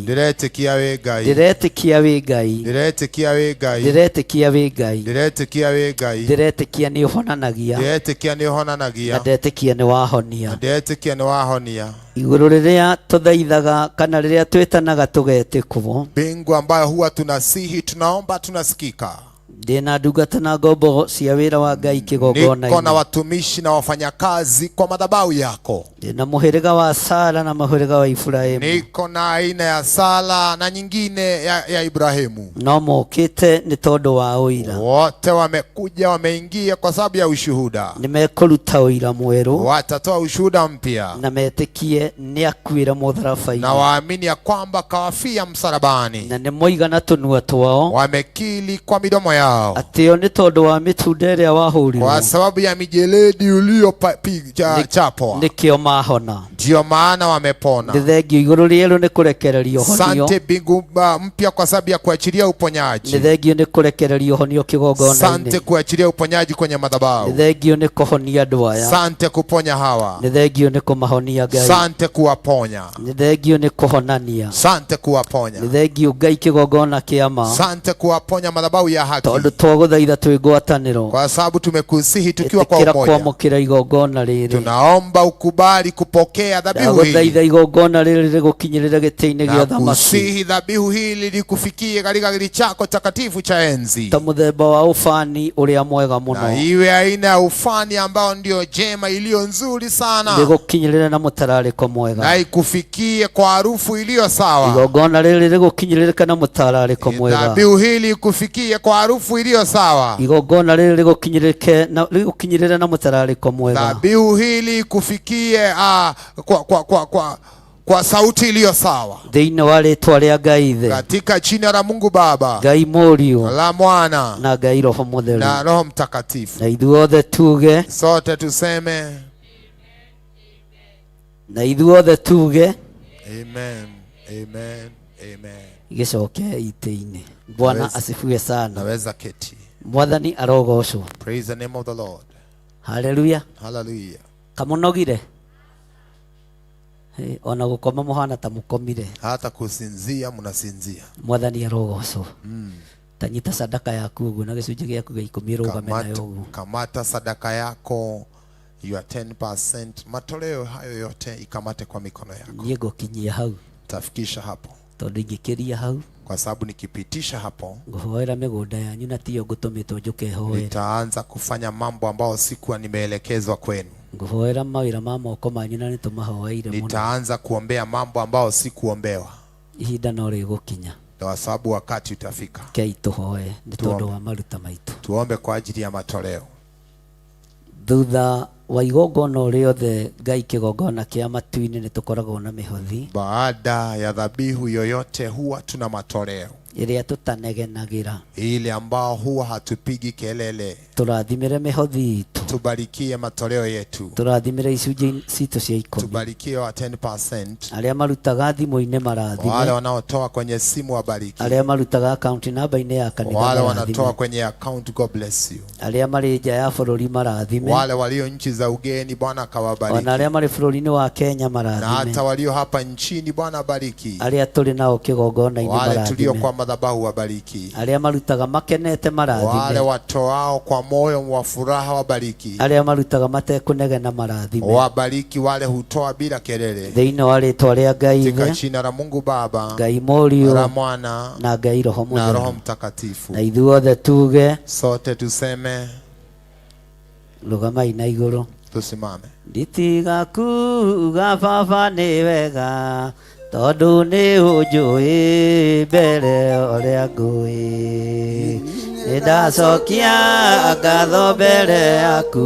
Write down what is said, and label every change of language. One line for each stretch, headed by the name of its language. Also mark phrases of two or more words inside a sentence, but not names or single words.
Kikuyu: Ndĩretĩkia wĩ Ngai. Ndĩretĩkia wĩ Ngai. Ndĩretĩkia wĩ Ngai. Ndĩretĩkia wĩ Ngai. Ndĩretĩkia wĩ Ngai. Ndĩretĩkia nĩ ũhonanagia. Ndĩretĩkia nĩ ũhonanagia. Na ndĩretĩkia nĩ wahonia. Ndĩretĩkia nĩ wahonia. Igũrũ rĩrĩa tũthaithaga kana rĩrĩa twĩtanaga tũgetĩkwo.
Swahili: Mbingu ambayo huwa tunasihi, tunaomba, tunasikika.
Kikuyu: Ndĩna ndungata na ngombo cia wĩra wa Ngai kĩgongona-inĩ.
Swahili: Niko na watumishi na wafanyakazi kwa madhabahu yako.
Kikuyu: Ndĩna mũhĩrĩga wa Sara na mũhĩrĩga wa Ibrahimu.
Swahili: Niko na aina ya Sala na nyingine ya Ibrahimu.
Kikuyu: No mokĩte nĩ tondũ wa ũira.
Swahili: Wote wamekuja, wameingia kwa sababu ya ushuhuda.
Kikuyu: Nĩmekũruta ũira mwerũ.
Swahili: Watatoa ushuhuda mpya.
Kikuyu: Na metĩkie nĩ akuĩra mũtharaba-inĩ.
Swahili: Na waamini ya kwamba kawafia msalabani.
Kikuyu: Na nĩmoiga na tũnua twao.
Swahili: Wamekili kwa midomo yao.
Kikuyu: Atĩo nĩ tondũ wa mĩtunda ĩrĩa wahũrirwo.
Swahili: Kwa sababu ya mijeledi uliyochapwa.
Kikuyu: Nĩkĩo mahona.
Swahili: Ndio maana wamepona.
Kikuyu: Nĩ thengio igũrũ rĩerũ nĩ kũrekererio honio.
Swahili: Sante mbingu mpya kwa sababu ya kuachilia uponyaji.
Kikuyu: Nĩ thengio nĩ kũrekererio honio kĩgongona-inĩ.
Swahili: Sante kuachilia uponyaji kwenye madhabahu.
Kikuyu: Nĩ thengio nĩ kũhonia andũ aya.
Swahili: Sante kuponya hawa.
Kikuyu: Nĩ thengio nĩ kũmahonia Ngai.
Swahili: Sante kuwaponya.
Kikuyu: Nĩ thengio nĩ kũhonania.
Swahili: Sante kuwaponya.
Kikuyu: Nĩ thengio Ngai kĩgongona kĩa ma.
Swahili: Sante kuwaponya madhabahu ya haki.
Kikuyu: Tondũ twagũthaitha twĩ ngwatanĩro.
Swahili: Kwa sababu tumekusihi tukiwa kwa umoja.
Kikuyu: Kwamũkĩra igongona rĩrĩ.
Swahili: Tunaomba ukubali kupokea dhabihu hii.
Kikuyu: Twagũthaitha igongona rĩrĩ rĩgũkinyĩrĩre gĩtĩ-inĩ gĩa thamaki.
Swahili: Nakusihi dhabihu hili likufikie katika kiti chako takatifu cha enzi.
Kikuyu: Ta mũthemba wa ũbani ũrĩa mwega mũno.
Swahili: Na iwe aina ya ufani ambao ndio jema iliyo nzuri sana.
Kikuyu: Rĩgũkinyĩrĩre na mũtararĩko mwega.
Swahili: Na ikufikie kwa harufu iliyo sawa.
Kikuyu: Igongona rĩrĩ rĩgũkinyĩrĩre na mũtararĩko mwega.
Swahili: Dhabihu hili ikufikie kwa harufu iliyo sawa.
Kikuyu: Igongona rĩrĩ rĩgũkinyĩrĩre na mũtararĩko mwega.
Swahili: Dhabihu hili ikufikie kwa sauti iliyo sawa.
Kikuyu: Thĩinĩ wa rĩĩtwa rĩa Ngai Ithe.
Swahili: Katika jina la Mungu Baba.
Kikuyu: Ngai Mũriũ.
Swahili: La Mwana.
Kikuyu: Na Ngai Roho Mũtheru.
Swahili: Na Roho Mtakatifu.
Kikuyu: Na ithuothe tuge.
Swahili: Sote tuseme.
Kikuyu: Na ithuothe tuge. Amen. Amen. Amen. Gĩcoke itĩ-inĩ.
Swahili: Bwana asifiwe sana. Naweza keti.
Kikuyu: Mwathani arogocwo.
English: Praise the name of the Lord. Hallelujah. Hallelujah.
Kikuyu: Kamũnogire. Ona gũkoma mũhana ta mũkomire.
Swahili: Hata kusinzia mnasinzia.
Kikuyu: Mwathani arogocwo. Tanyita sadaka yaku ũguo na gĩcunjĩ gĩaku gĩa 10 rũgame nayo ũguo.
Swahili: Kamata sadaka yako your 10%, matoleo hayo yote ikamate kwa mikono yako.
Kikuyu: Niĩ ngũkinyia hau.
Swahili: Tafikisha hapo.
Kikuyu: Tondũ ingĩkĩria hau.
Swahili: kwa sababu nikipitisha hapo
Kikuyu: nguhoera migunda yanyu na tiyo ngutumitwo njuke hoera
Swahili: nitaanza kufanya mambo ambayo sikuwa nimeelekezwa kwenu.
Kikuyu: nguhoera mawira ma moko manyu na nitumahoeire muno
Swahili: Nitaanza kuombea mambo ambayo sikuombewa,
Kikuyu: ihinda no rigukinya
Swahili: kwa sababu wakati utafika.
Kikuyu: kei tuhoe ni tondu wa maruta maitu.
Swahili: Tuombe kwa ajili ya matoleo.
Kikuyu: Thutha wa igongona riothe Ngai kigongona kia matu-ini ni tukoragwo na mihothi
Swahili: Baada ya dhabihu yoyote huwa tuna matoleo
Kikuyu: iria tutanegenagira,
Swahili: ile ambao huwa hatupigi kelele.
Kikuyu: turathimire mihothi itu,
Swahili: Tubarikie matoleo yetu,
Kikuyu: turathimire icunjĩ citu cia 10,
Swahili: tubarikie wa 10%.
Kikuyu: aria marutaga thimu-ini
Swahili: Wale
Kikuyu: marathime,
Swahili: wanaotoa kwenye simu wabariki,
Kikuyu: aria marutaga
English: account number-
Kikuyu: ini ya kanitha
Swahili: wale wanatoa
Kikuyu: marathime,
Swahili: kwenye account,
English: God bless you.
Kikuyu: aria mari nja ya bũrũri marathime,
Swahili: Wale walio nchi za ugeni Bwana akawabariki,
Kikuyu: ona aria mari bũrũri-ini wa Kenya
Swahili: na hata
Kikuyu: marathime,
Swahili: walio hapa nchini Bwana bariki.
Kikuyu: aria turi nao kigongona-ini
Swahili: Wale tulio
Kikuyu: marathime,
Swahili: kwa madhabahu wabariki,
Kikuyu: aria marutaga makenete
Swahili: wale
Kikuyu: marathime,
Swahili: watoao kwa moyo wa furaha wabariki,
Kikuyu: aria marutaga matekunegena marathime,
Swahili: wabariki wale hutoa bila kelele,
Kikuyu: thĩinĩ wa rĩtwa rĩa Ngai
Swahili: katika
Kikuyu: Ithe,
Swahili: jina la Mungu Baba,
Kikuyu: Ngai Mũriũ
Swahili: la Mwana
Kikuyu: na Ngai Roho
Swahili: na Roho
Kikuyu: Mũtheru.
Swahili: Mtakatifu.
Kikuyu: Na ithuothe tuge,
Swahili: Sote tuseme,
Kikuyu: rugamai na igũrũ.
Swahili: tusimame.
Kikuyu: Nditiga kuga baba nĩ wega tondũ nĩ ũnjũĩ mbere ũrĩa ngũĩ, nĩndacokia ngatho mbere yaku,